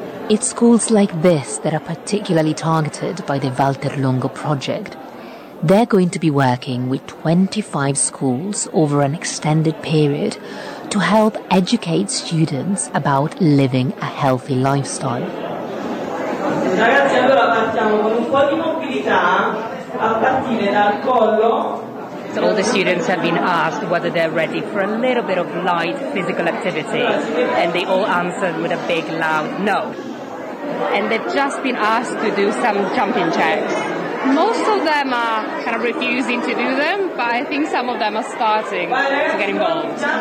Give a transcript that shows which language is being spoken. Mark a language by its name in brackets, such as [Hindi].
[English] It's schools like this that are particularly targeted by the Walter Longo project. They're going to be working with 25 schools over an extended period to help educate students about living a healthy lifestyle. [Italian] Ragazzi, allora partiamo con un po' di mobilità a partire dal collo. [English] So all the students have been asked whether they're ready for a little bit of light physical activity, and they all answered with a big loud no. And they've just been asked to do some jumping jacks. Most of them are kind of refusing to do them, but I think some of them are starting to get involved.